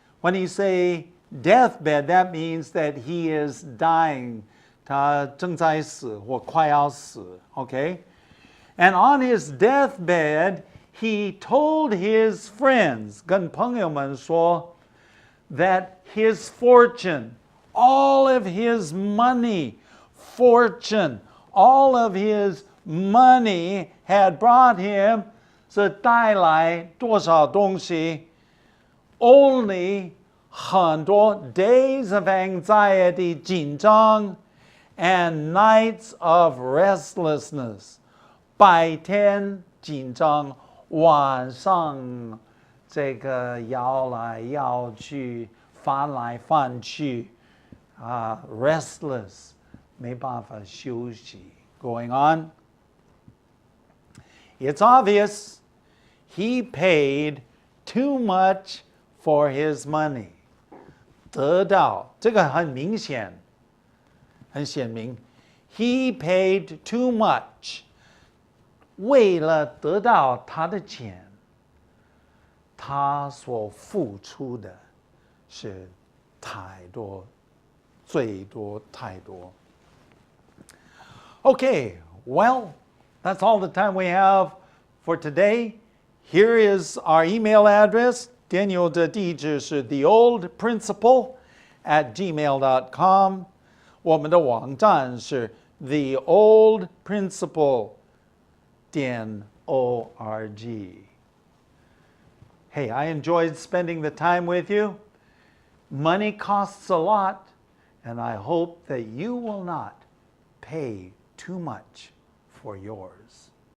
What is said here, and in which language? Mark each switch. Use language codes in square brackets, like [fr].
[en] When you say deathbed, that means that he is dying. [zh] 他正在死或快要死, okay? [en] And on his deathbed, he told his friends, [zh] 跟朋友们说, [en] that his fortune, all of his money, fortune, all of his money had brought him [zh] 是带来多少东西 [en] only [zh] 很多 [en] days of anxiety [zh] 紧张 [en] and nights of restlessness [zh] 白天紧张晚上这个摇来摇去翻来翻去restless 没办法休息 [en] going on. It's obvious he paid too much for his money. [zh] 得到这个很明显很显明 [en] He paid too much [zh] 为了得到他的钱他所付出的是太多最多太多 [en] Okay, well, that's all the time we have for today. Here is our email address. Daniel [zh] 的地址是 [en] theoldprinciple@gmail.com. [zh] 我们的网站是 theoldprinciple.org. [en] Hey, I enjoyed spending the time with you. Money costs a lot, and I hope that you will not pay too much for yours.